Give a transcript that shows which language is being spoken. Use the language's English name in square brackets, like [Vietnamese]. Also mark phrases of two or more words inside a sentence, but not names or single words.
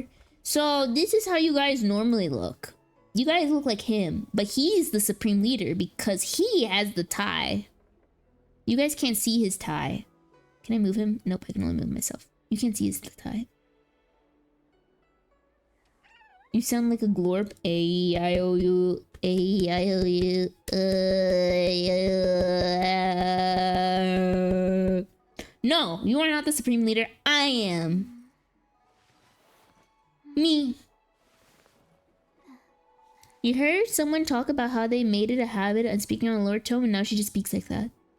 [English] So this is how you guys normally look. You guys look like him, but he's the supreme leader because he has the tie. You guys can't see his tie. Can I move him? Nope, I can only move myself. You can't see his tie. You sound like a glorp. A-I-O-U. A-I-O-U. No, you are not the supreme leader. I am. Me. You heard someone talk about how they made it a habit of speaking on a lower tone, and now she just speaks like that.